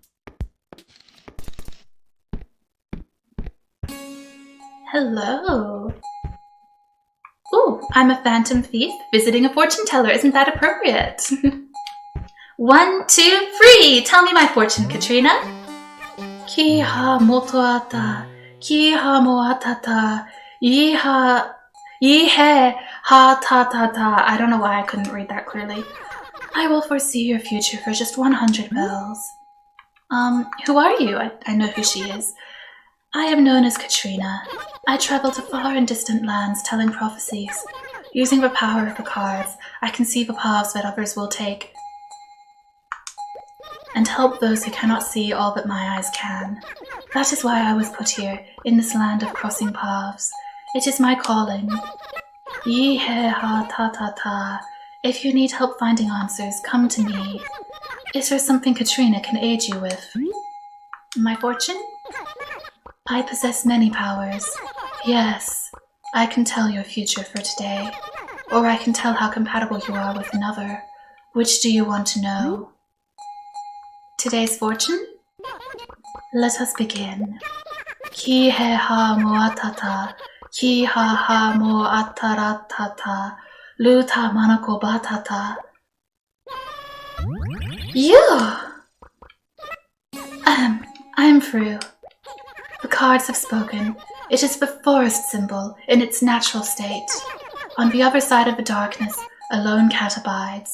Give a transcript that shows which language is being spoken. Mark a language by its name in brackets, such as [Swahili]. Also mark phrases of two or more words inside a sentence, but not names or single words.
[English] Hello. Ooh, I'm a phantom thief visiting a fortune teller. Isn't that appropriate? 1, 2, 3! Tell me my fortune, Katrina. Ki ha motoata, ki ha moatata, yi he ha ta ta ta. I don't know why I couldn't read that clearly. I will foresee your future for just 100 bells. Who are you? I know who she is. I am known as Katrina. I travel to far and distant lands telling prophecies. Using the power of the cards, I can see the paths that others will take and help those who cannot see all that my eyes can. That is why I was put here, in this land of crossing paths. It is my calling. Yi he ha ta ta ta. If you need help finding answers, come to me. Is there something Katrina can aid you with? My fortune? I possess many powers. Yes, I can tell your future for today, or I can tell how compatible you are with another. Which do you want to know? Today's fortune? Let us begin. Ki he ha moatata, ki ha ha moataratata, luta manako batata. You! I'm through. The cards have spoken. It is the forest symbol in its natural state. On the other side of the darkness, a lone cat abides.